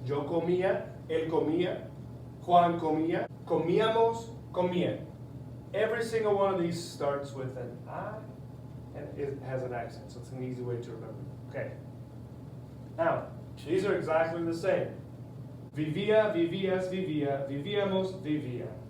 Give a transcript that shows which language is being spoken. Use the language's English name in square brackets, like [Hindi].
[Spanish] Yo comía, él comía, Juan comía, comíamos, comía. [English] Every single one of these starts with an I and it has an accent, so it's an easy way to remember. Okay. Now, these are exactly the same. [Spanish] Vivía, vivías, vivía, vivíamos, vivía.